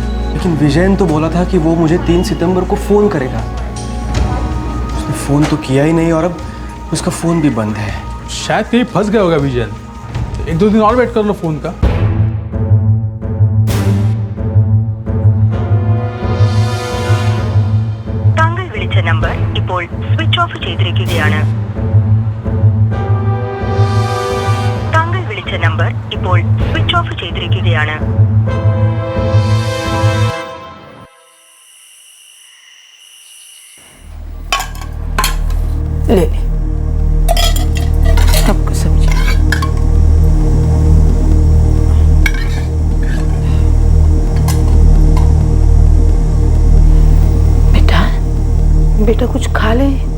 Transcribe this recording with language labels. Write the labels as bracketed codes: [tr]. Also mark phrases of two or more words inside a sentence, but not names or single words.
[hi] लेकिन विजयन तो बोला था कि वो मुझे 3 सितंबर को फ़ोन करेगा। उसने फ़ोन तो किया ही नहीं और अब उसका फ़ोन भी बंद है। शायद कहीं फंस गया होगा विजयन। 1-2 दिन और वेट कर लो फोन का। [ml] താങ്കൾ വിളിച്ച നമ്പർ ഇപ്പോൾ [en] switch off [ml] ചെയ്തിരിക്കുകയാണ്. താങ്കൾ വിളിച്ച നമ്പർ ഇപ്പോൾ [en] switch off [ml] ചെയ്തിരിക്കുകയാണ്. [hi] ले आपको सब्जी। बेटा बेटा कुछ खा ले।